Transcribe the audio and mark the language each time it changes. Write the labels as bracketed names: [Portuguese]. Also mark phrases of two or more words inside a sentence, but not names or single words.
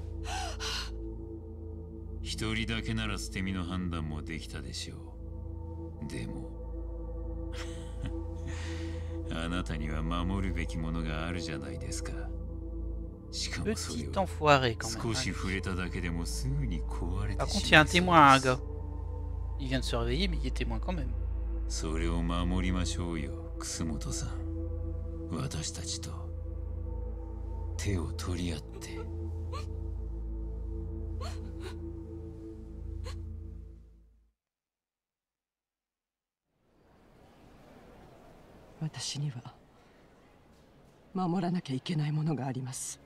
[Japanese] 一人だけなら捨て身の判断もできたでしょう。でもあなたには守るべきものがあるじゃないですか。しかもそれを少し触れただけでもすぐに壊れてしまいそうです。 [French] Par contre, il y a un témoin, un gars. Il vient de se réveiller, mais il est témoin quand même. [Japanese] それを守りましょうよ、楠本さん。私たちと手を取り合って。私には守らなきゃいけないものがあります。